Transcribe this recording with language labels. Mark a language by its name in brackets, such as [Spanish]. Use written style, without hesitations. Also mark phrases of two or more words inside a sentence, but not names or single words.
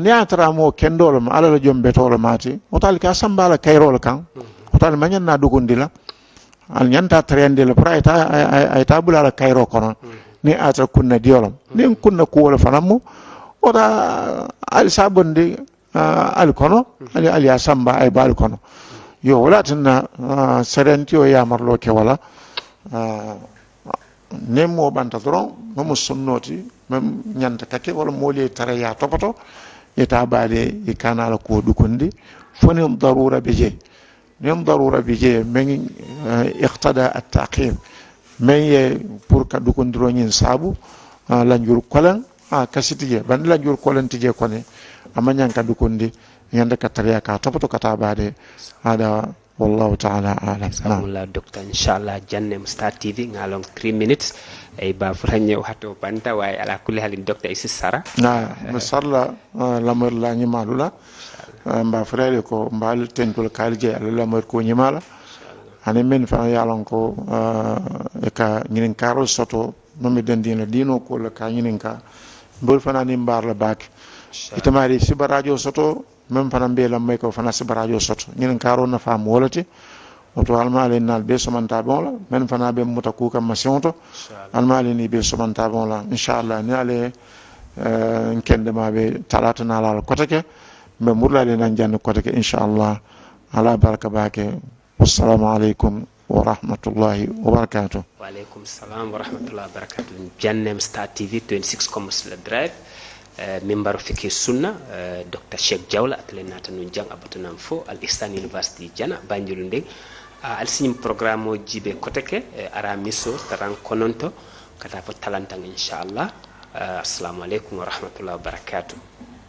[Mandingo] ni atara mo kendol ma ala jombe tolo mati otal ka sambala kayrol kan otal manyan na dugundila al nyanta trendel praita ay tabula la kayro kono ni atra kunna diolom ni kunna ko wala fanamu oda al sabondi al kono ali ya samba ay bal kono yo wala tinna serentio ya marlo ke wala nemo banta doron mo sunnoti mem nyanta kake wala moli tare ya topoto eta baade e kanala ko dukondi foni darura beje nem darura beje men iqtada at-taqim men ye pour ka dukondiro nyin sabu lanjur kolan kasitije ban lanjur kolan tije kone amanyan ka dukondi nyanda ka tare ya ka topoto kata baade ada [Arabic] والله تعالى أعلم. [Mandingo] Alhamdulillah docteur inshallah jannem Star TV ngalong 3 minutes ay ba franye hato banta way [Arabic] على كل حال [Mandingo] docteur isi sara masalla lamar la nyimalula mba frere ko mbal tentul kalje ala lamar ko nyimala ane men fa yalon ko e ka nyinin karo soto nomi dendina dino ko la ka nyinin ka mbol fana ni mbar la bak itamari si barajo soto même fana be la may ko fana si barajo soto nyinin karo na fam wolati oto almale nal be somanta bon la men fana be mutaku kam masionto almale ni be somanta bon la inshallah ni ale nkende ma be talata na la kotake be murla le nan jann kotake inshallah ala baraka bake [Arabic] السلام عليكم ورحمة الله وبركاته. وعليكم السلام ورحمة الله وبركاته. [Mandingo] Jannem Star TV 26 Commercial Drive member [Arabic] فقه سنة [Mandingo] Dr. Sheikh Jawla atlena tanu jang abatunam fo Al Ihsan University jana banjulunde al sinim programme o jibe koteke ara miso taran kononto kata fo talantang inshallah [Arabic] السلام عليكم ورحمة الله وبركاته.